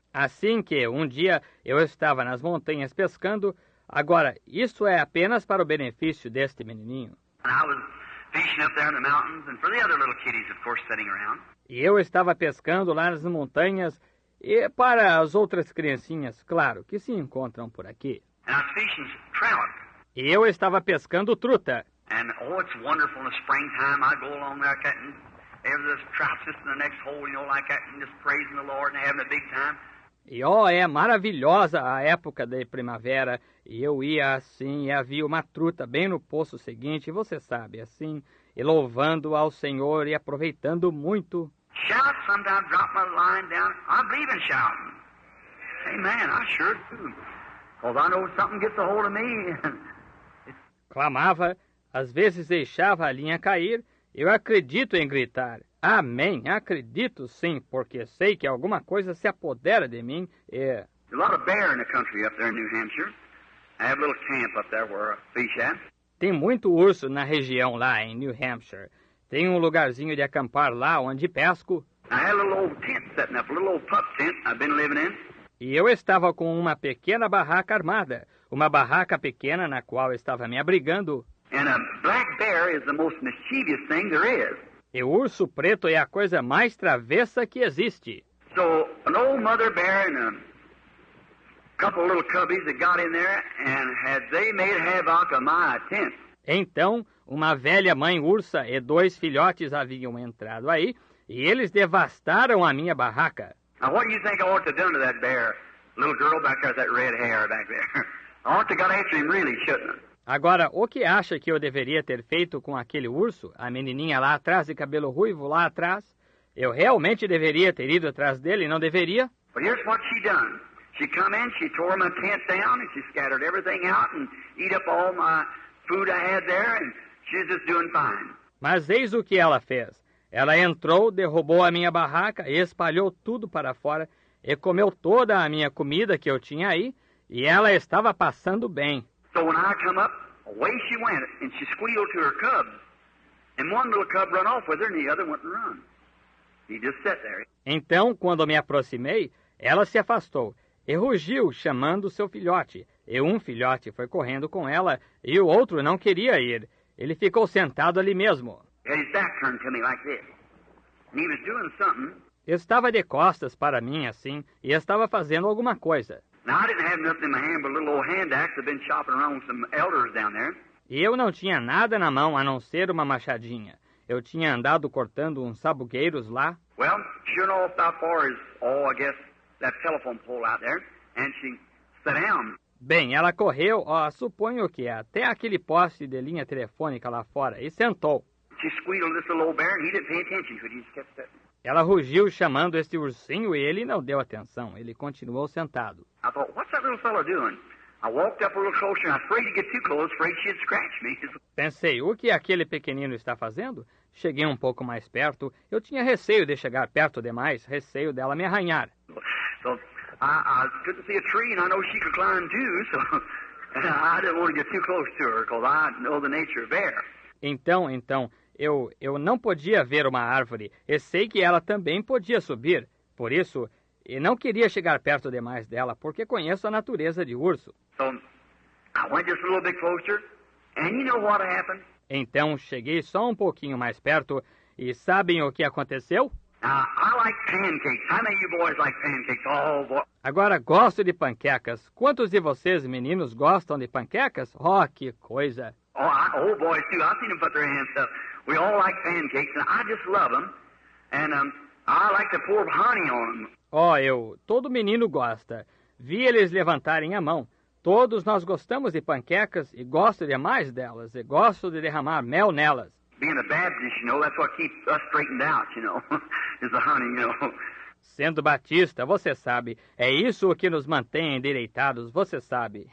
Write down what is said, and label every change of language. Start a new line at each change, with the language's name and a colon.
Portuguese: Assim que um dia eu estava nas montanhas pescando, agora isso é apenas para o benefício deste menininho.
English: And I was fishing up there in the mountains and for the other little kiddies, of course, sitting around.
Portuguese: E eu estava pescando lá nas montanhas e para as outras criancinhas, claro, que se encontram por aqui.
English: And I was fishing trout.
Portuguese: E eu estava pescando truta.
English: And it's wonderful in the springtime. I go along there cutting every trout just in the next hole, like that, and just praising the Lord and having a big time.
Portuguese: E é maravilhosa a época da primavera. E eu ia assim, e havia uma truta bem no poço seguinte, você sabe, assim, e louvando ao Senhor e aproveitando muito.
English: Shout, sometimes drop my line down. I believe in shouting. Amen, I sure do. Because I know something gets a hold of me.
Portuguese: Clamava, às vezes deixava a linha cair. Eu acredito em gritar. Amém, acredito sim, porque sei que alguma coisa se apodera de mim e...
English: There's a lot of bear in the country up there in New Hampshire. I have a little camp up there where I fish at.
Portuguese: Tem muito urso na região lá em New Hampshire. Tem um lugarzinho de acampar lá onde pesco.
English: I had a little old tent setting up, a little old pup tent I've been living in.
Portuguese: E eu estava com uma pequena barraca armada. Uma barraca pequena na qual estava me abrigando.
English: And a black bear is the most mischievous thing there is.
Portuguese: E o urso preto é a coisa mais travessa que existe.
English: So, an old mother bear and a couple of little cubbies that got in there and they made havoc of my tent.
Portuguese: Então, uma velha mãe ursa e 2 filhotes haviam entrado aí e eles devastaram a minha barraca.
English: Now, what do you think I ought to have done to that bear? Little girl back there with that red hair back there. I ought to have got after him really, shouldn't I?
Portuguese: Agora, o que acha que eu deveria ter feito com aquele urso? A menininha lá atrás de cabelo ruivo lá atrás? Eu realmente deveria ter ido atrás dele, não deveria?
English: But here's what she done. She come in, she tore my tent down, and she scattered everything out and eat up all my food I had there, and she's just doing fine.
Portuguese: Mas eis o que ela fez. Ela entrou, derrubou a minha barraca e espalhou tudo para fora e comeu toda a minha comida que eu tinha aí, e ela estava passando bem.
English: So when I come up, away she went, and she squealed to her cubs. And one little cub run off with her, and the other wouldn't run. He just sat there.
Portuguese: Então, quando me aproximei, ela se afastou e rugiu, chamando seu filhote. E um filhote foi correndo com ela, e o outro não queria ir. Ele ficou sentado ali mesmo.
English: He had his back turned to me like this. And he was doing something.
Portuguese: Estava de costas para mim, assim, e estava fazendo alguma coisa.
English: Now, I didn't have nothing in my hand but a little old hand axe I've been chopping around with some elders down there.
Portuguese: E eu não tinha nada na mão a não ser uma machadinha. Eu tinha andado cortando uns sabugueiros lá.
English: Well, sure enough, about far as, I guess, that telephone pole out there. And she sat down.
Portuguese: Bem, ela correu, suponho que até aquele poste de linha telefônica lá fora, e sentou.
English: She squealed this little old bear, and he didn't pay attention to it. He just kept sitting.
Portuguese: Ela rugiu chamando este ursinho e ele não deu atenção. Ele continuou sentado.
English: I thought, what's that little fellow doing? I walked up a little closer, and I was afraid to get too close, afraid she'd scratch me.
Portuguese: Pensei, o que aquele pequenino está fazendo? Cheguei um pouco mais perto. Eu tinha receio de chegar perto demais, receio dela me arranhar.
English: So I couldn't see a tree, and I know she could climb too, so I didn't want to get too close to her, because I know the nature of bear.
Portuguese: Então, eu não podia ver uma árvore, e sei que ela também podia subir. Por isso, eu não queria chegar perto demais dela, porque conheço a natureza de urso.
English: So I went just a little bit closer, and you know what happened?
Portuguese: Então, cheguei só um pouquinho mais perto, e sabem o que aconteceu?
English: I like pancakes. How many of you boys like pancakes? Oh, boy.
Portuguese: Agora, gosto de panquecas. Quantos de vocês, meninos, gostam de panquecas? Oh, que coisa!
English: Oh, boys, too. I've seen them put their hands up. We all like pancakes, and I just love them. And I like to pour honey on them.
Portuguese: Todo menino gosta. Vi eles levantarem a mão. Todos nós gostamos de panquecas e gosto demais delas. E gosto de derramar mel nelas.
English: Being a Baptist, you know, that's what keeps us straightened out, you know, is the honey, you know.
Portuguese: Sendo batista, você sabe, é isso o que nos mantém endireitados, você sabe.